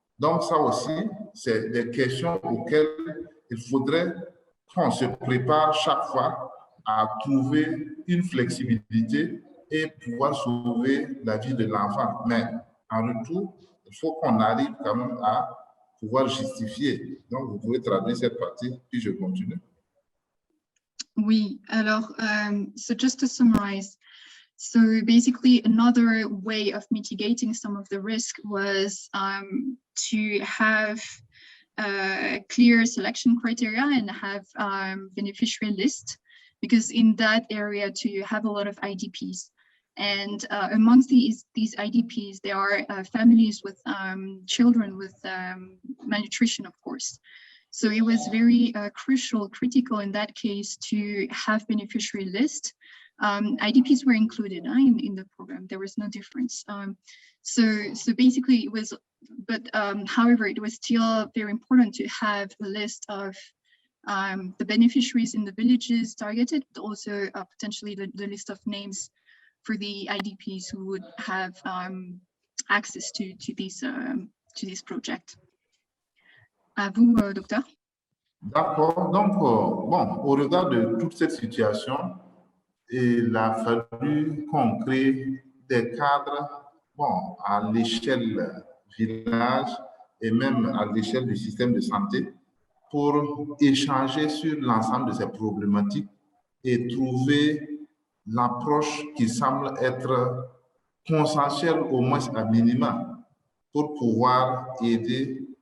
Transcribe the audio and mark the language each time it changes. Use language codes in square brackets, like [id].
[fr] Donc ça aussi, c'est des questions auxquelles il faudrait qu'on se prépare chaque fois à trouver une flexibilité et pouvoir sauver la vie de l'enfant. Mais en retour, il faut qu'on arrive quand même à pouvoir justifier. Donc, vous pouvez traduire cette partie, puis je continue. Oui, alors, [en] so just to summarize, so basically another way of mitigating some of the risk was to have clear selection criteria and have beneficiary list, because in that area too, you have a lot of IDPs. And amongst these IDPs, there are families with children with malnutrition, of course. So it was very critical in that case to have beneficiary list. IDPs were included in the program. There was no difference. So basically it was, but however, it was still very important to have a list of the beneficiaries in the villages targeted, but also potentially the list of names for the IDPs who would have access to this project. [fr] À vous, docteur. D'accord. Donc, bon, au regard de toute cette situation, il a fallu qu'on crée des cadres bon, à l'échelle village et même à l'échelle du système de santé pour échanger sur l'ensemble de ces problématiques et trouver l'approche qui semble être consensuelle au moins à minima pour pouvoir aider